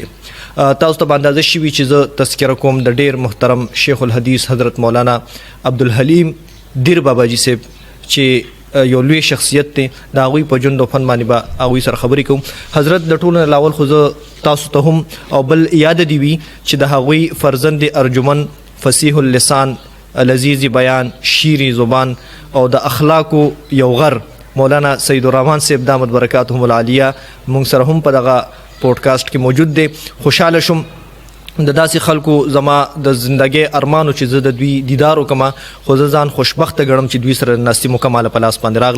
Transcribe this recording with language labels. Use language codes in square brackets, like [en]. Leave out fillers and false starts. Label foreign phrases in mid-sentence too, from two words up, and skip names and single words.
[ps] تاسو ته به اندازه شوي چې زه تذکره کوم د ډیر محترم شیخ الحدیث حضرت مولانا عبدالحلیم دیر باباجي صاحب چې یو لوی شخصیت دی. د هغوی په ژوند او فن باندې به هغوی سره خبرې کوم. حضرت د ټولو نه لاول خو زه تاسو ته هم او بل یاد دي وي چې د هغوی فرزند ارجمن، فصیح اللسان، لذیذ بیان، شیرین زبان او د اخلاقو یو غر مولانا سید الرحمن صاحب [ar] دامت برکاتهم العالیه [ps] مونږ سره هم په دغه پودکاسټ کې موجود دی. خوشحاله شم د داسې خلکو زما د زندګۍ ارمانو چې زه د دوی دیدار وکړم، خو زه ځان خوشبخته ګڼم چې دوی سره ناستې مکماله په لاس باندې راغله.